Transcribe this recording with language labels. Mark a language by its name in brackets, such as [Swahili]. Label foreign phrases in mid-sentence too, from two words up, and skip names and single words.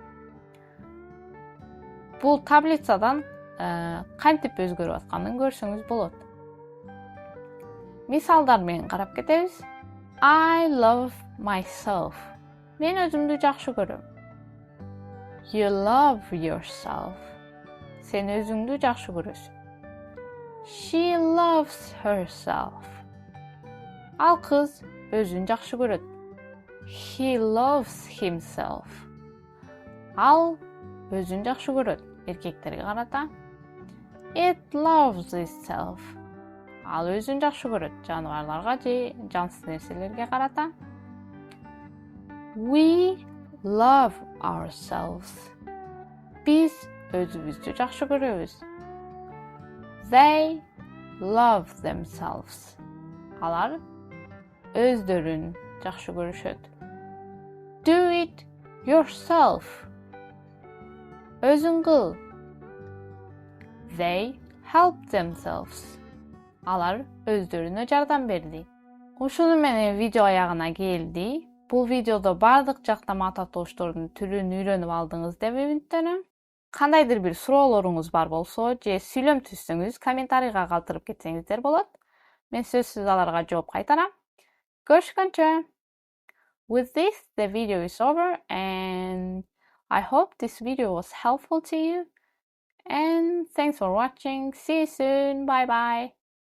[Kyrgyz] Бул таблицадан кантип өзгөрүп атканын көрсөңүз болот. Мисалдар менен карап кетебиз. [English] I love myself. [Kyrgyz] Мен өзүмдү жакшы көрөм. [English] You love yourself. [Kyrgyz] Сен өзүңдү жакшы көрөсүң. [English] She loves herself. [Kyrgyz] Ал кыз өзүн жакшы көрөт. [English] He loves himself. [Kyrgyz] Ал өзүн жакшы көрөт. Эркектерге карата. [English] It loves itself. [Kyrgyz] Ал өзүн жакшы көрөт. Жаныбарларга же жансыз нерселерге карата. [English] We love ourselves. [Kyrgyz] Биз өзүбүздү жакшы көрөбүз. [English] They love themselves. [Kyrgyz] Алар өздөрүн жакшы көрүшөт. [English] Do it yourself. [Kyrgyz] Өзүң кыл. [English] They help themselves. [Kyrgyz] Алар өздөрүнө жардам берди. Ушуну менен видео аягына келди. Бул видеодо бардык жактама ата тооштордун түрүн үйрөнүп алдыңыз деп үмүттөнөм. Кандайдыр бир суроолоруңуз бар болсо, же сүйлөм түзсөңүз, комментарийга калтырып кетсеңиздер болот. Мен сөзсүз аларга жооп кайтарам. Görüşкөнчө. [English] With this, the video is over, and I hope this video was helpful to you. And thanks for watching. See you soon. Bye bye.